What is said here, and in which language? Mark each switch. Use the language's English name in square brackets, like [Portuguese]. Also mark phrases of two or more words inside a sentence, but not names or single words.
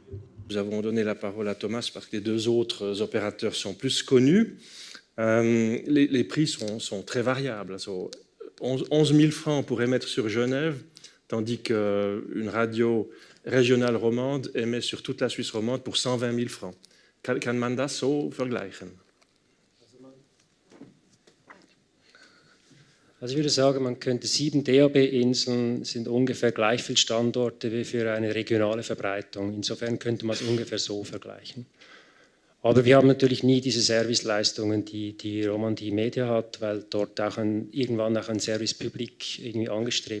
[French] Nous avons donné la parole à Thomas parce que les 2 autres opérateurs sont plus connus. Les prix sont très variables. 11 000 francs pour émettre sur Genève, tandis qu'une radio régionale romande émet sur toute la Suisse romande pour 120 000 francs. [German] Kann man das so vergleichen? Also ich würde sagen, man könnte 7 DAB-Inseln sind ungefähr gleich viele Standorte wie für eine regionale Verbreitung. Insofern könnte man es ungefähr so vergleichen. Aber wir haben natürlich nie diese Serviceleistungen, die Romandie Media hat, weil dort auch irgendwann auch ein [French] Service Public [German] irgendwie angestrebt wird.